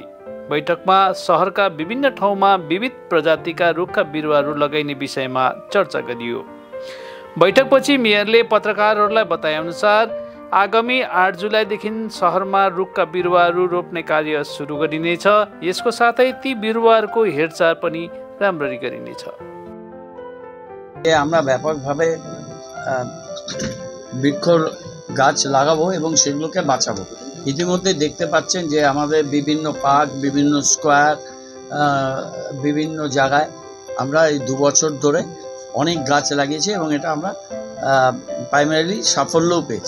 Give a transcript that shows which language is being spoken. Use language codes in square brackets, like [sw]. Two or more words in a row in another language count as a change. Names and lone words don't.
[ne] बैठकमा सहरका विभिन्न ठाउँमा विविध प्रजातिका रुखका बिरुवाहरू लगाइने विषयमा चर्चा गरियो। बैठकपछि मेयरले पत्रकारहरूलाई बताएअनुसार आगामी 8 जुलाईदेखि सहरमा रुखका बिरुवाहरू रोप्ने कार्य सुरु गरिनेछ। यसको साथै ती बिरुवाहरूको हेरचाह पनि राम्ररी गरिनेछ। [bn] আমরা ব্যাপকভাবে বৃক্ষ গাছ লাগাবো এবং সেগুলোকে বাঁচাবো। ইতিমধ্যে দেখতে পাচ্ছেন যে আমাদের বিভিন্ন পার্ক, বিভিন্ন স্কোয়ার, বিভিন্ন জায়গায় আমরা এই 2 বছর ধরে অনেক গাছ লাগিয়েছি এবং এটা আমরা প্রাইমারিলি সাফল্যও পেয়েছি।